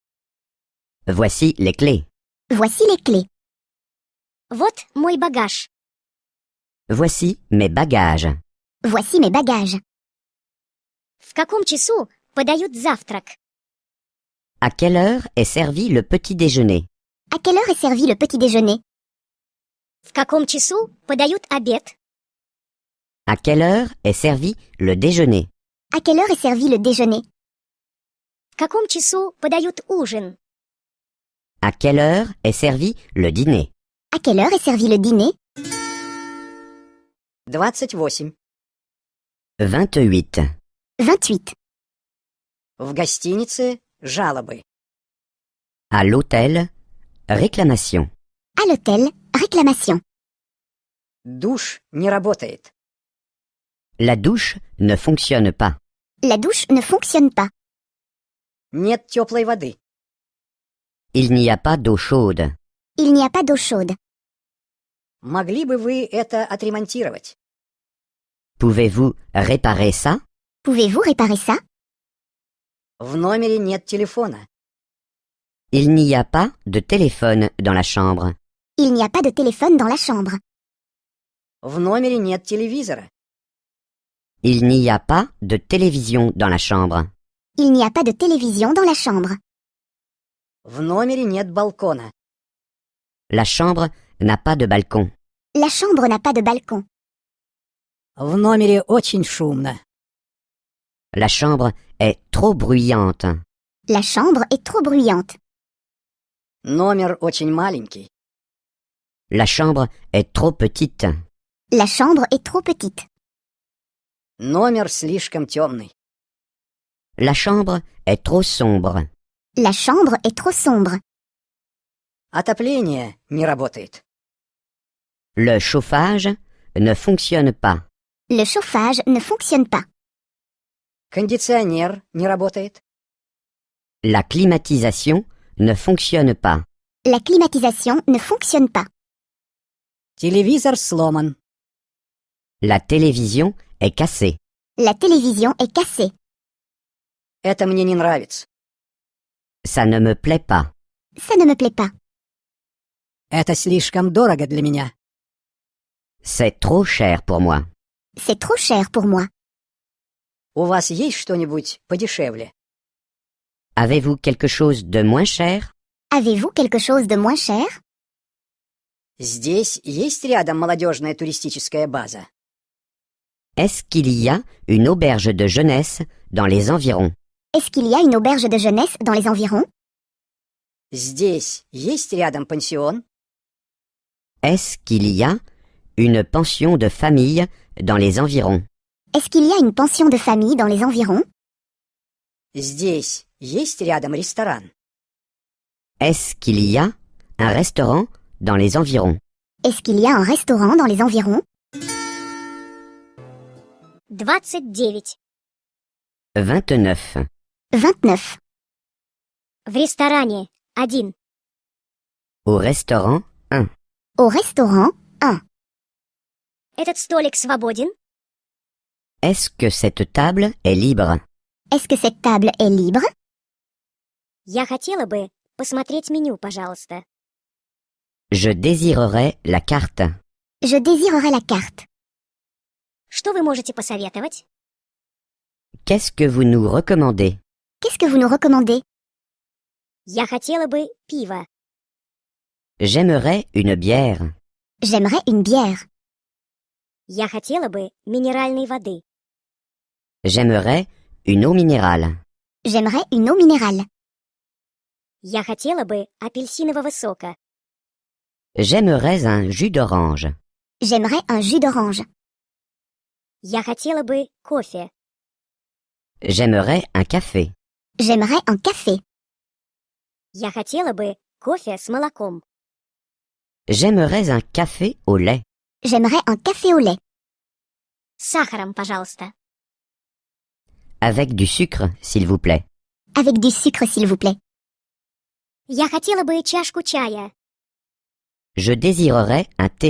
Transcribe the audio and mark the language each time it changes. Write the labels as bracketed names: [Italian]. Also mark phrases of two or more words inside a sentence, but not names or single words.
[French] Voici les clés. Voici les clés. [Russian] Вот мой багаж. [French] Voici mes bagages. Voici mes bagages. [Russian] В каком часу подают завтрак? [French] À quelle heure est servi le petit déjeuner? À quelle heure est servi le petit déjeuner? [Russian] В каком часу подают обед? [French] À quelle heure est servi le déjeuner? À quelle heure est servi le déjeuner? [Russian] В каком часу подают ужин? [French] À quelle heure est servi le dîner? À quelle heure est servi le dîner? 28. 28. 28. [Russian] В гостинице жалобы. [French] À l'hôtel, réclamation. À l'hôtel, réclamation. [Russian] Душ не работает. [French] La douche ne fonctionne pas. La douche ne fonctionne pas. [Russian] Нет теплой воды. [French] Il n'y a pas d'eau chaude. Il n'y a pas d'eau chaude. [Russian] Могли бы вы это отремонтировать? [French] Pouvez-vous réparer ça? Pouvez-vous réparer ça? [Russian] В номере нет телефона. [French] Il n'y a pas de téléphone dans la chambre. Il n'y a pas de téléphone dans la chambre. [Russian] В номере нет телевизора. [French] Il n'y a pas de télévision dans la chambre. Il n'y a pas de télévision dans la chambre. [Russian] В номере нет балкона. [French] La chambre n'a pas de balcon. La chambre n'a pas de balcon. [Russian] В номере очень шумно. [French] La chambre est trop bruyante. La chambre est trop bruyante. [Russian] Номер очень маленький. [French] La chambre est trop petite. La chambre est trop petite. [Russian] Номер слишком темный. [French] La chambre est trop sombre. La chambre est trop sombre. [Russian] Отопление не работает. [French] Le chauffage ne fonctionne pas. Le chauffage ne fonctionne pas. [Russian] Кондиционер не работает. [French] La climatisation ne fonctionne pas. La climatisation ne fonctionne pas. [Russian] Телевизор сломан. [French] La télévision est cassée. La télévision est cassée. [Russian] Это мне не нравится. [French] Ça ne me plaît pas. Ça ne me plaît pas. [Russian] Это слишком дорого для меня. [French] C'est trop cher pour moi. C'est trop cher pour moi. [Russian] У вас есть что-нибудь подешевле? [French] Avez-vous quelque chose de moins cher? Avez-vous quelque chose de moins cher? [Russian] Здесь есть рядом молодежная туристическая база? [French] Est-ce qu'il y a une auberge de jeunesse dans les environs? Est-ce qu'il y a une auberge de jeunesse dans les environs? [Russian] Здесь есть рядом пансион? [French] Est-ce qu'il y a une pension de famille dans les environs? Est-ce qu'il y a une pension de famille dans les environs? [Russian] Здесь есть рядом ресторан? [French] Est-ce qu'il y a un restaurant dans les environs? Est-ce qu'il y a un restaurant dans les environs? 29. 29. 29. [Russian] В ресторане 1. [French] Au restaurant 1. Au restaurant 1. [Russian] Этот столик свободен? [French] Est-ce que cette table est libre? Est-ce que cette table est libre? [Russian] Я хотела бы посмотреть меню, пожалуйста. [French] Je désirerais la carte. Je désirerais la carte. [Russian] Что вы можете посоветовать? [French] Qu'est-ce que vous nous recommandez? Qu'est-ce que vous nous recommandez? [Russian] Я хотела бы пиво. [French] J'aimerais une bière. J'aimerais une bière. [Russian] Я хотела бы минеральной воды. [French] J'aimerais une eau minérale. J'aimerais une eau minérale. [Russian] Я хотела бы апельсинового сока. [French] J'aimerais un jus d'orange. J'aimerais un jus d'orange. [Russian] Я хотела бы кофе. [French] J'aimerais un café. J'aimerais un café. [Russian] Я хотела бы кофе с молоком. [French] J'aimerais un café au lait. J'aimerais un café au lait. [Russian] С сахаром, пожалуйста. [French] Avec du sucre, s'il vous plaît. Avec du sucre, s'il vous plaît. [Russian] Я хотела бы чашку чая. [French] Je désirerais un thé.